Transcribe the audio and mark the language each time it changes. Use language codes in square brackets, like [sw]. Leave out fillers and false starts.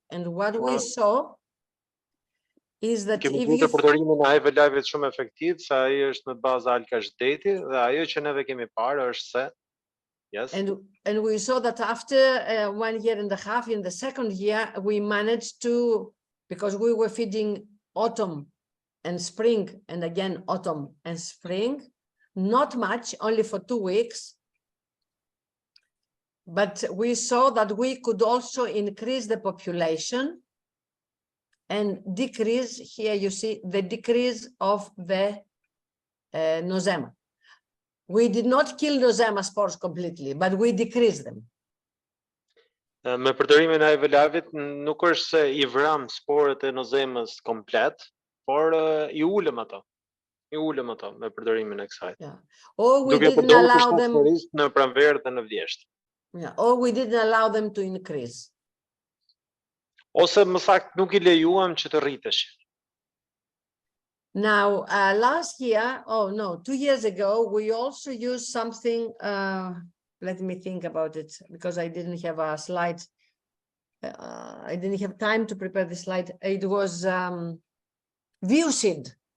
[en] And what we saw is that if you... [sq] përdorimin e Hive Alive shumë efektiv, se ai është në bazë alkashdeti dhe ajo që neve kemi parë është se yes. [en] And we saw that after 1 year and a half, in the second year, we managed to, because we were feeding autumn and spring, and again autumn and spring, not much, only for 2 weeks. But we saw that we could also increase the population and decrease, here you see, the decrease of the Nosema. We did not kill Nosema spores completely, but we decreased them. [sq] Me përdorimin e Hive Alive nuk është se I vram sporët e Nosemës komplet, por I ulëm ato. I ulëm ato me përdorimin e kësaj. [en] Yeah. Or we didn't allow them [sq] në pranverë dhe në vjeshtë. [en] Yeah. Or we didn't allow them to increase. [sq] Ose më saktë nuk I lejuam që të rriteshin. [en] Now, last year, 2 years ago, we also used something, let me think about it, because I didn't have a slide. I didn't have time to prepare the slide. It was Viucid.